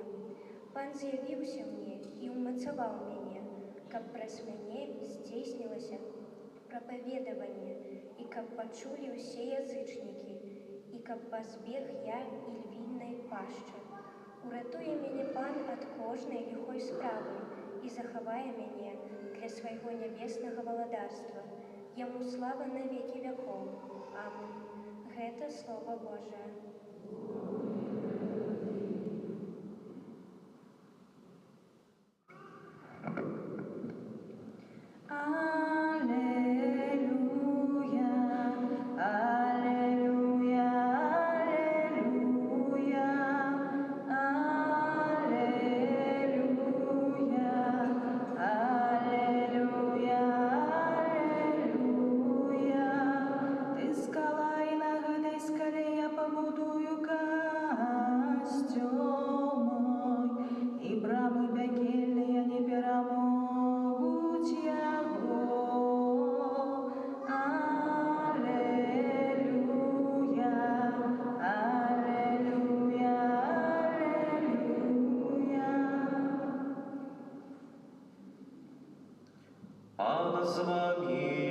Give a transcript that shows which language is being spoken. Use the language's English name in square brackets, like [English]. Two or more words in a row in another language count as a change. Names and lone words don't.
[Belarusian] Пан з'явіўся мне і ўмацаваў мяне, каб праз мяне здзейснілася прапаведаванне, і каб пачулі ўсе язычнікі, і каб пазбег я і львінай пашчы. Уратуе мяне Пан ад кожнай ліхой справы і захавае мяне для свайго нябеснага валадарства. Яму слава на векі вякоў. Амин. Гэта [Russian] Слово Божие. [Belarusian] Аллилуйя, аллилуйя, аллилуйя, аллилуйя, аллилуйя, аллилуйя. Ты скала, і на гэтай скале я пабудую касцёл мой, і брамы пякельныя не перамогуць яго. Аллилуйя, аллилуйя, аллилуйя. Пан [Russian] з вами.